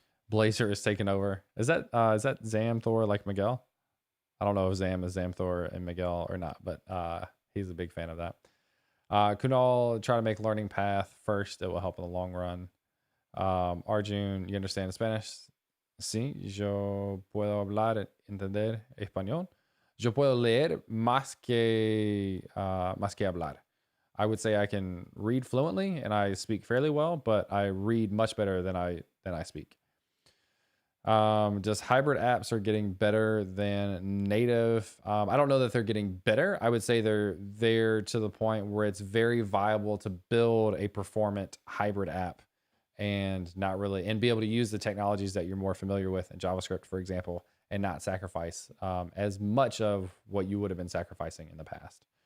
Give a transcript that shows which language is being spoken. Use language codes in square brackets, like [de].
[en] Blazor is taking over. Is that Zamthor like Miguel? I don't know if Zam is Zamthor and Miguel or not, but he's a big fan of that. Kunal, try to make learning path first. It will help in the long run. Arjun, you understand Spanish? [es] Sí, yo puedo hablar, entender español. Yo puedo leer más que hablar. [en] I would say I can read fluently and I speak fairly well, but I read much better than I speak. Just hybrid apps are getting better than native. I don't know that they're getting better. I would say they're to the point where it's very viable to build a performant hybrid app and not really and be able to use the technologies that you're more familiar with in JavaScript, for example, and not sacrifice as much of what you would have been sacrificing in the past.